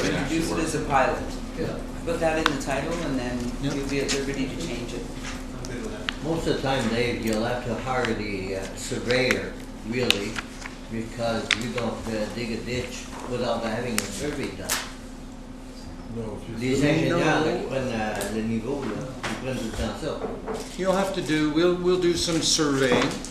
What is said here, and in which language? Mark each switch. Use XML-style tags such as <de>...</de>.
<en>So introduce it as a pilot. Put that in the title and then you'll be at liberty to change it. I'm good with that. Most of the time, Dave, you'll have to hire the surveyor, really, because you don't dig a ditch without having a survey done. No,</en> <fr>Les ingénieurs qui prennent le niveau, là, ils prennent tout le temps ça.</fr> <en>You'll have to do, we'll do some surveying.</en>